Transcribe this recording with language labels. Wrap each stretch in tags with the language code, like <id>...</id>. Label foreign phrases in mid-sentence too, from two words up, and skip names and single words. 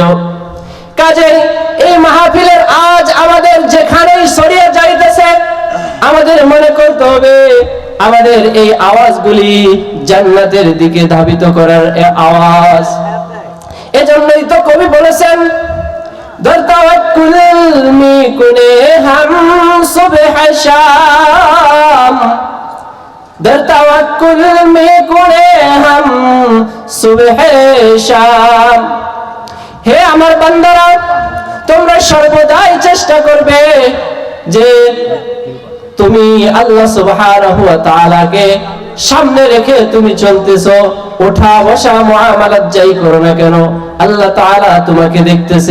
<bn>কাজে এই মাহফিলের আজ আমাদের যেখানেই ছড়িয়ে যাইতেছে, আমাদের মনে করতে হবে আমাদের এই আওয়াজগুলি জান্নাতের দিকে ধাবিত করার আওয়াজ। এজন্যই তো কবি বলেছেন,</bn> <fa>در توکل میکنه هم صبح شام, در توکل میکنه هم صبح شام।</fa> <bn>হে আমার বান্দারা, তোমরা সর্বদাই চেষ্টা করবে যে তুমি</bn> <ar>الله سبحانه وتعالى</ar> <bn>সামনে রেখে তুমি চলতেছো। ওঠা বসা মুআমালাত যাই করো না কেন,</bn> <ar>الله تعالى</ar> <bn>তোমাকে দেখতেছে।</bn>